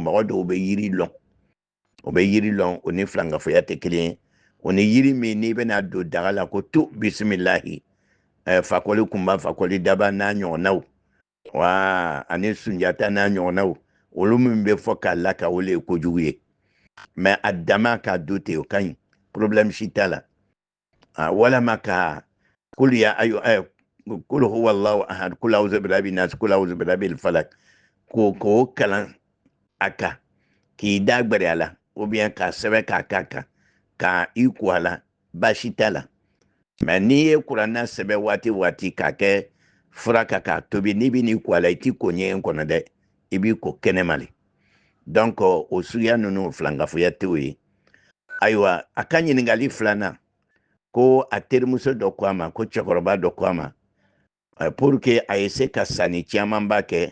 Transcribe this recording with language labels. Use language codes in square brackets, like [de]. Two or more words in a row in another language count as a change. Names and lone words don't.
[bm] mɔgɔ dɔw bɛ yiri lɔn o bɛ yiri lɔn o ni filankafoya tɛ kelen ye o ni yiri min n'i bɛna don daga la ko tu bisimilahi fakɔli kunba fakɔli daba n'a ɲɔgɔnnaw wa ani sunjata n'a ɲɔgɔnnaw olu min bɛ fɔ k'a la ka o le ye kojugu ye mais a dama k'a do ten o ka ɲi problème si t'a la walama ka kul [ar] هو الله أحد قل أعوذ برب الناس قل أعوذ برب الفلق [bm] k'o kalan a kan k'i da gbɛrɛ a la [fr] ou bien [bm] k'a sɛbɛn k'a k'a kan ka i ko a la baasi t'a la mais n'i ye kuranna sɛbɛn waati k'a kɛ fura kan k'a tobi n'i bɛ n'i ko a la i t'i ko ɲɛgɛn kɔnɔ dɛ i b'i ko kɛnɛma le donc o suguya ninnu filankafoya tɛ o ye ayiwa a ka ɲininkali filanan ko a terimuso dɔ ko a ma ko cɛkɔrɔba dɔ ko a ma [fr] pour que [bm] a ye se ka sanni camanba kɛ